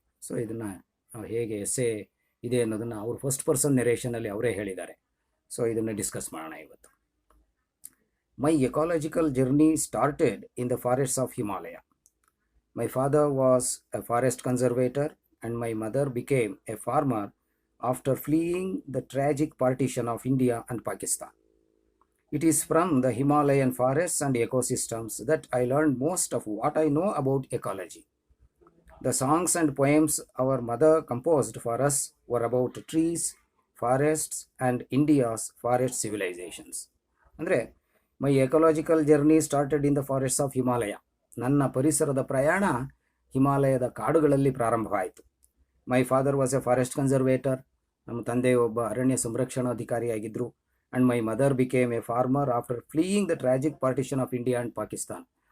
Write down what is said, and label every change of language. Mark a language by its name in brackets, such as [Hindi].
[Kannada] So ಇದನ್ನು ಹೇಗೆ essay ಇದೆ ಅನ್ನೋದನ್ನು ಅವರು ಫಸ್ಟ್ ಪರ್ಸನ್ ನೆರೇಷನಲ್ಲಿ ಅವರೇ ಹೇಳಿದ್ದಾರೆ. ಸೊ ಇದನ್ನು ಡಿಸ್ಕಸ್ ಮಾಡೋಣ ಇವತ್ತು. [English] My ecological journey started in the forests of Himalaya. My father was a forest conservator and my mother became a farmer after fleeing the tragic partition of India and Pakistan. It is from the Himalayan forests and ecosystems that I learned most of what I know about ecology. The songs and poems our mother composed for us were about trees, forests, and India's forest civilizations. ಅಂದರೆ my ecological journey started in the forests of Himalaya. [Kannada] ನನ್ನ ಪರಿಸರದ ಪ್ರಯಾಣ ಹಿಮಾಲಯದ ಕಾಡುಗಳಲ್ಲಿ ಪ್ರಾರಂಭವಾಯಿತು. [English] my father was a forest conservator, [Kannada] ನಮ್ಮ ತಂದೆ ಒಬ್ಬ ಅರಣ್ಯ ಸಂರಕ್ಷಣಾಧಿಕಾರಿಯಾಗಿದ್ದರು. [English] And my mother became a farmer after fleeing the tragic partition of India and Pakistan.